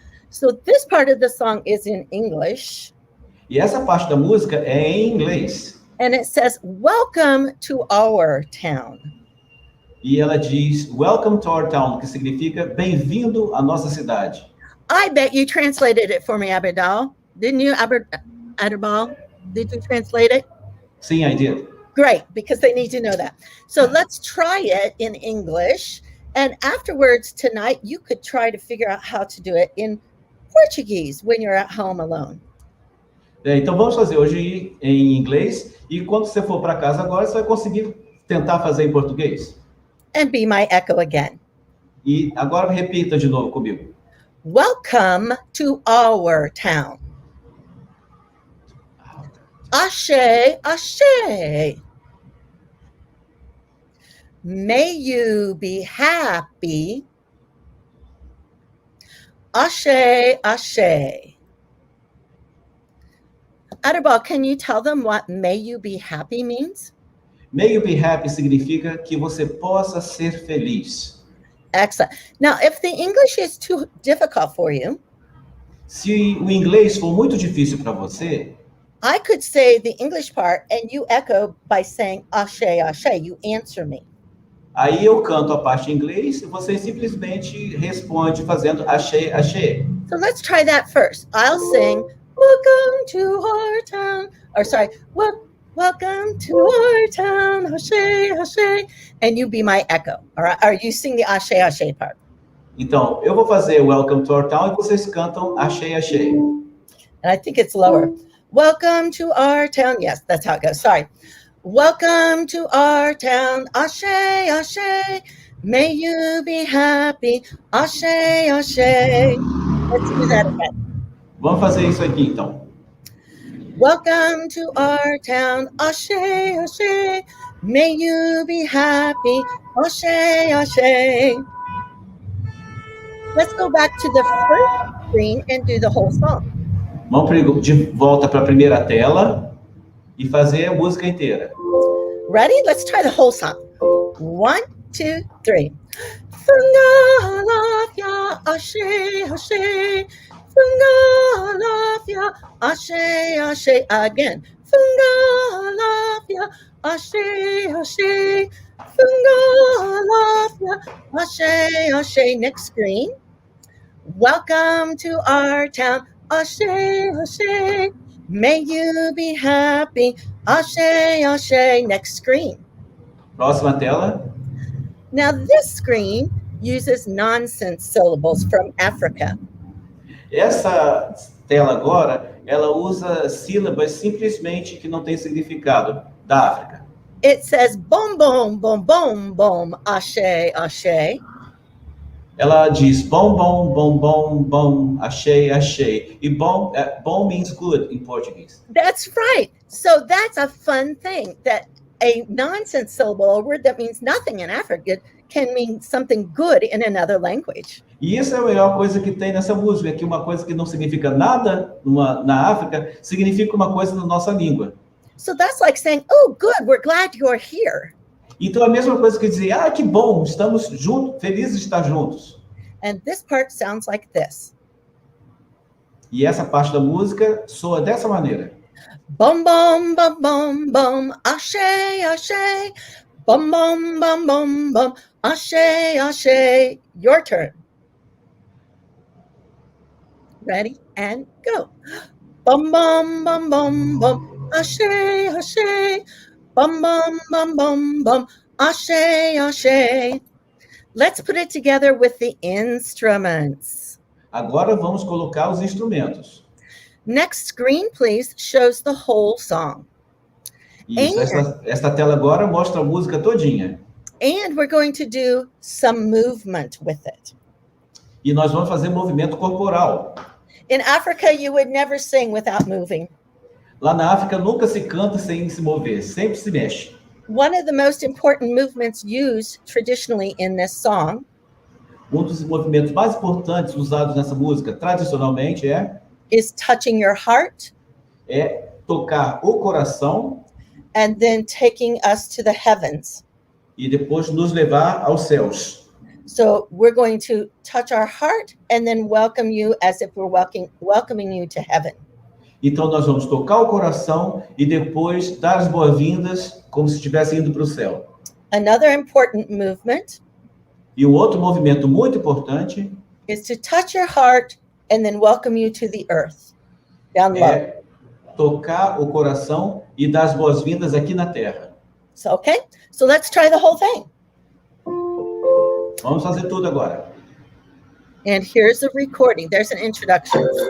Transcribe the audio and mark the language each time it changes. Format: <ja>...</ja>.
<en>So this part of the song is in English.</en> <pt>E essa parte da música é em inglês.</pt> <en>And it says, "Welcome to our town."</en> <pt>E ela diz,</pt> <en>welcome to our town,</en> <pt>que significa bem-vindo à nossa cidade.</pt> <en>I bet you translated it for me, Aberdal. Didn't you, Aberdal? Did you translate it?</en> <pt>Sim,</pt> <en>I did. Great, because they need to know that. So let's try it in English. And afterwards tonight, you could try to figure out how to do it in Portuguese when you're at home alone.</en> <pt>Então vamos fazer hoje em inglês. E quando você for para casa agora, você vai conseguir tentar fazer em português.</pt> <en>And be my echo again.</en> <pt>E agora repita de novo comigo.</pt> <en>Welcome to our town.</en> <yo>Ashe, ashe.</yo> <en>May you be happy.</en> <yo>Ashe, ashe.</yo> <en>Adherbal, can you tell them what may you be happy means? May you be happy</en> <pt>significa que você possa ser feliz.</pt> <en>Excellent. Now, if the English is too difficult for you,</en> <pt>se o inglês for muito difícil para você,</pt> <en>I could say the English part and you echo by saying ashe, ashe. You answer me.</en> <pt>Aí eu canto a parte em inglês e você simplesmente responde fazendo ashe, ashe.</pt> <en>So let's try that first. I'll sing, welcome to our town. Or sorry, welcome to our town, ashe, ashe. And you be my echo. All right? Or you sing the ashe, ashe part.</en> <pt>Então, eu vou fazer</pt> <en>welcome to our town</en> <pt>e vocês cantam ashe, ashe.</pt> <en>And I think it's lower. Welcome to our town. Yes, that's how it goes. Sorry. Welcome to our town. Ashe, ashe. May you be happy. Ashe, ashe. Let's do that again.</en> <pt>Vamos fazer isso aqui, então.</pt> <en>Welcome to our town. Ashe, ashe. May you be happy. Ashe, ashe. Let's go back to the first screen and do the whole song.</en> <pt>Vamos de volta para a primeira tela e fazer a música inteira.</pt> <en>Ready? Let's try the whole song. 1, 2, 3.</en> <yo>Funga alafia, ashe, ashe. Funga alafia, ashe, ashe.</yo> <en>Again.</en> <yo>Funga alafia, ashe, ashe. Funga alafia, ashe, ashe.</yo> <en>Next screen. Welcome to our town. Ashe, ashe, may you be happy. Ashe, ashe. Next screen.</en> <pt>Próxima tela.</pt> <en>Now this screen uses nonsense syllables from Africa.</en> <pt>Essa tela agora, ela usa sílabas simplesmente que não têm significado da África.</pt> <en>It says bom, bom, bom, bom, bom, ashe, ashe.</en> <pt>Ela diz bom, bom, bom, bom, bom, achei, achei.</pt> <en>E bom, bom means good in Portuguese. That's right. So that's a fun thing, that a nonsense syllable, a word that means nothing in Africa, can mean something good in another language.</en> <pt>E isso é a melhor coisa que tem nessa música, que uma coisa que não significa nada na África, significa uma coisa na nossa língua.</pt> <en>So that's like saying, oh, good, we're glad you're here.</en> <pt>Então, a mesma coisa que dizer, que bom, estamos juntos, felizes de estar juntos.</pt> <en>And this part sounds like this.</en> <pt>E essa parte da música soa dessa maneira. Bum, bum, bum, bum, bum, ashe, ashe. Bum, bum, bum, bum, bum, ashe, ashe.</pt> <en>Your turn. Ready, and go. Bum, bum, bum, bum, bum, ashe, ashe. Bum, bum, bum, bum, bum, ashe, ashe. Let's put it together with the instruments.</en> <pt>Agora vamos colocar os instrumentos.</pt> <en>Next screen, please, shows the whole song.</en> <pt>Isso, esta tela agora mostra a música todinha.</pt> <en>And we're going to do some movement with it.</en> <pt>E nós vamos fazer movimento corporal.</pt> <en>In Africa, you would never sing without moving.</en> <pt>Lá na África nunca se canta sem se mover, sempre se mexe.</pt> <en>One of the most important movements used traditionally in this song</en> <pt>Dos movimentos mais importantes usados nessa música, tradicionalmente,</pt> <en>is touching your heart</en> <pt>é tocar o coração</pt> <en>and then taking us to the heavens.</en> <pt>e depois nos levar aos céus.</pt> <en>So we're going to touch our heart and then welcome you as if we're welcoming you to heaven.</en> <pt>Então nós vamos tocar o coração e depois dar as boas-vindas como se estivesse indo para o céu.</pt> <en>Another important movement</en> <pt>E um outro movimento muito importante</pt> <en>is to touch your heart and then welcome you to the earth, down low.</en> <pt>é tocar o coração e dar as boas-vindas aqui na Terra.</pt> <en>So, okay, so let's try the whole thing.</en> <pt>Vamos fazer tudo agora.</pt> <en>And here's the recording. There's an introduction.</en>